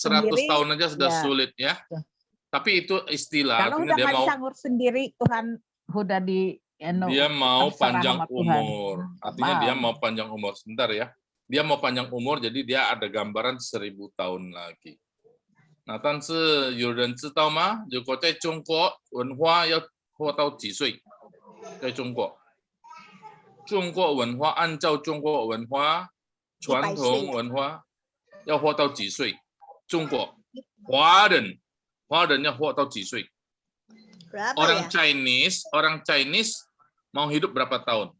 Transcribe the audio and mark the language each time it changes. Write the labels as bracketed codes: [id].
[id] sendiri, tahun aja sudah ya. sulit ya. Tapi itu istilah, Kalau artinya udah dia nggak mau bisa ngurus sendiri, Tuhan udah dia mau terserah panjang sama Tuhan. umur. Artinya dia mau panjang umur. Sebentar ya. Dia mau panjang umur, jadi dia ada gambaran 1000 tahun lagi. [zh] Nah, 但是有人知道吗？如果在中国文化要活到几岁？在中国，中国文化按照中国文化传统文化要活到几岁？中国华人要活到几岁？ [id] Orang Chinese mau hidup berapa tahun?